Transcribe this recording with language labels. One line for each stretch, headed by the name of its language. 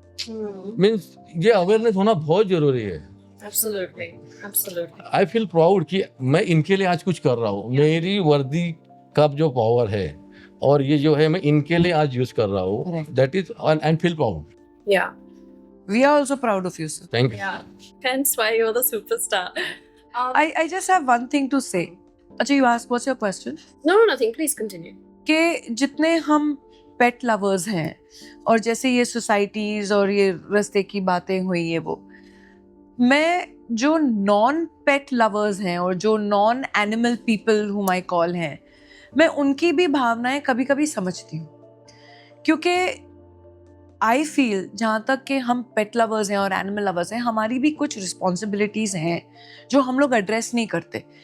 Hindi: Means ये awareness होना बहुत जरूरी है।
English: Absolutely. Absolutely. I feel proud
Hindi: कि मैं इनके लिए आज कुछ कर रहा हूँ, मेरी वर्दी का जो पावर है और ये जो है मैं इनके लिए आज यूज कर रहा हूँ,
English: Correct. That is and feel proud. Yeah. We are also proud of you, sir. Thank you. Yeah. Hence why you're the superstar. I just have one thing to say. अच्छा, you ask what's your question? No, nothing. Please continue.
Hindi: कि जितने हम पेट lovers हैं और जैसे ये societies और ये रास्ते की बातें हुई है, वो मैं जो नॉन पेट लवर्स हैं और जो non animal people
English: whom I call
Hindi: हैं, मैं उनकी भी भावनाएं कभी कभी समझती हूँ, क्योंकि
English: I feel
Hindi: जहाँ तक कि हम पेट लवर्स हैं और एनिमल लवर्स हैं, हमारी भी कुछ रिस्पॉन्सिबिलिटीज हैं जो हम लोग एड्रेस नहीं करते।